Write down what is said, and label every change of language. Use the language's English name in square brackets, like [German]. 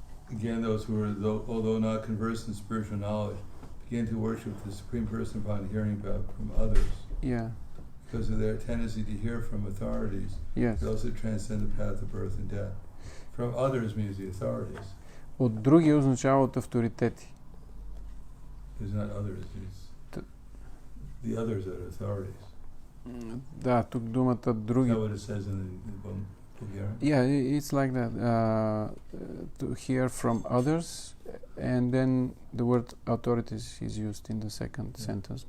[English] Again, those who are, although not conversed in spiritual knowledge, begin to worship the Supreme Person upon hearing about from others. Yeah. Because of their tendency to hear from authorities. Yes. They also transcend the path of birth and death. From others means the authorities. [Bulgarian] От други означава от авторитети. [English] There's not others. It's the others are authorities. [Bulgarian] Да, тук думата други. [English] Is that what it says in the Bulgarian? Yeah, it's like that. To hear from others, and then the word authorities is used in the second sentence.